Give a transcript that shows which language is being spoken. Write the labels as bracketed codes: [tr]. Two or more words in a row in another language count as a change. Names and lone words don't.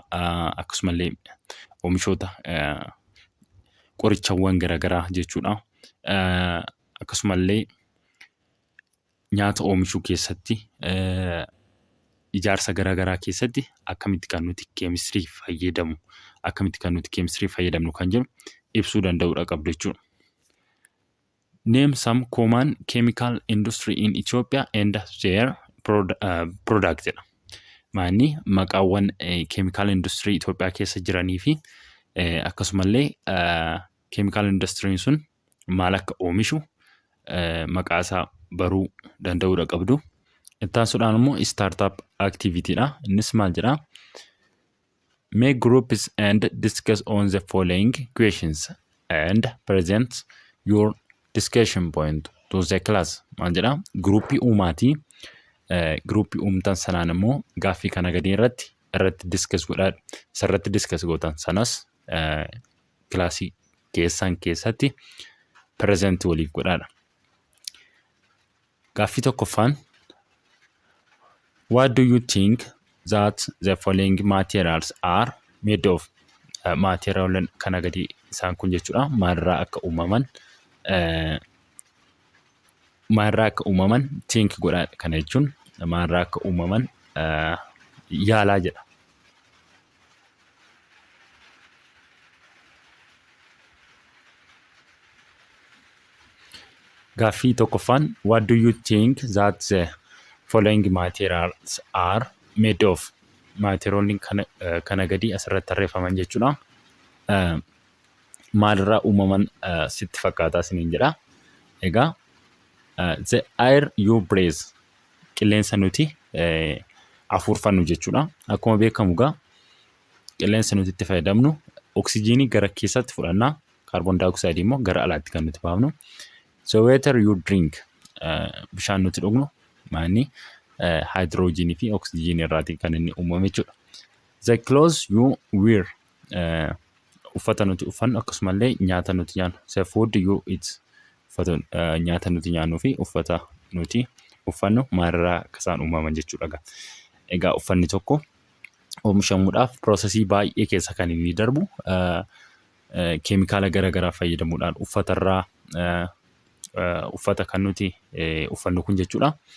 [om] Akkasumallee oomishoota qorichawwan garaagaraa jechuudha. Akkasumallee nyaata oomishuu keessatti ijaarsa garaagaraa keessatti akkamitti kan nuti keemistirii fayyadamnu kan jedhu ibsuu danda'uudha qabdu jechuudha. [en] Name some common chemical industry in Ethiopia and their product jedha. [om] Maanni maqaawwan [en] chemical industry [om] Itoophiyaa keessa jiranii fi akkasumallee [en] chemical industry [om] sun maal akka oomishu maqaa isaa baruu danda'uudha qabdu. Taasisuudhaan immoo [en] startup activityidha. [om] Innis maal jedha? [en] Make groups and discuss on the following questions and present your discussion point to the class. [om] Maal jedha? Gruupii uumaatii. Gruupii uumtan sanaan immoo gaaffii kana gadii irratti discuss gootan sanas kilaasii keessatti present waliif godhaadha. Gaaffii tokkoffaan [en] what do you think that the following materials are made of? [om] Material kana gadi isaan kun jechuudha maalirraa akka uumaman think godhaa. Kana jechuun maalirraa akka uumaman yaalaa jedha. Gaaffii tokkoffaan [en] what do you think that the following materials are made of? [om] Maateriyoonni kana gadi asirratti tarreeffaman jechuudha. Maalirraa uumaman sitti fakkaataa isiniin jedha. Egaa [en] the air you breathe [om] qilleensa nuti afuurfannu jechuudha. Akkuma beekamu egaa qilleensa nuti itti fayyadamnu oksijiinii gara keessatti fudhannaa, kaarboon daayoksayidii immoo gara alaatti kan nuti baafnu. [en] So water you drink [om] bishaan nuti dhugnu maanni hydrogenii fi oksijiinii irraati kan inni uumame jechuudha. [en] The clothes you wear [om] uffata nuti uffannu akkasumallee nyaata nuti nyaannu. [en] The food you eat [om] nyaata nuti nyaannuu fi uffata nuti uffannu maalirraa akka isaan uumaman jechuudha. Egaa uffanni tokko oomishamuudhaaf piroosesii baay'ee keessa kan inni darbu keemikaala garaagaraa fayyadamuudhaan uffatarraa uffata kan nuti uffannu kun jechuudha.